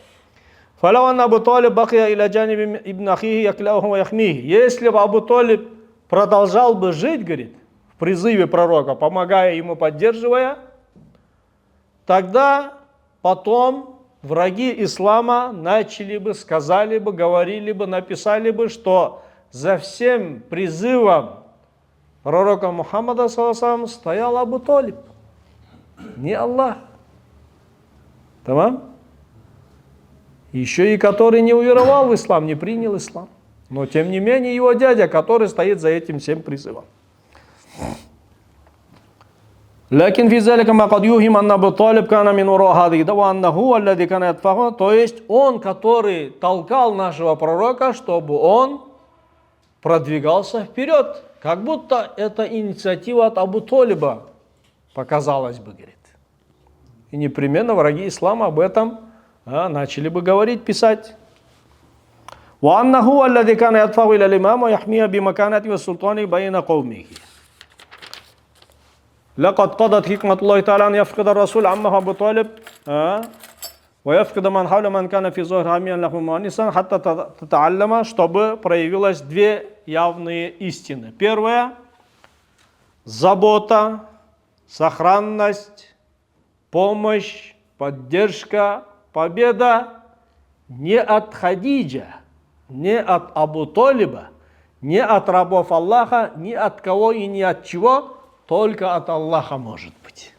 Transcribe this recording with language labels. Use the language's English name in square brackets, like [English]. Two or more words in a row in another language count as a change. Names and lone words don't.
[Russian] Если бы Абу Толиб продолжал бы жить, говорит, в призыве пророка, помогая ему, поддерживая, тогда потом враги ислама начали бы, сказали бы, говорили бы, написали бы, что за всем призывом пророка Мухаммада саллаллаху стоял Абу Толиб, не Аллах. Тамам? Еще и который не уверовал в ислам, не принял ислам. Но тем не менее его дядя, который стоит за этим всем призывом. [Arabic] لكن في ذلك ما قد يوهم أن أبو طالب كان من وراء هذه وأنه الذي كان يدفعه. [Russian] То есть он, который толкал нашего пророка, чтобы он продвигался вперед. Как будто это инициатива от Абу Толиба, показалось бы, говорит. И непременно враги ислама об этом начали бы говорить, писать. [Arabic] وأنه الذي كان يدفع إلى الإمام ويحميه بمكانته والسلطان بين قومه. لقد قضت حكمة الله تعالى أن يفقد الرسول عمه أبو طالب ويفقد من حول من كان في ظهر حاميا له مؤنسا حتى تتعلم, [Russian] чтобы проявилось две явные истины. Первое – забота, сохранность, помощь, поддержка, победа не от Хадиджа, не от Абу Талиба, не от рабов Аллаха, ни от кого и ни от чего, только от Аллаха может быть.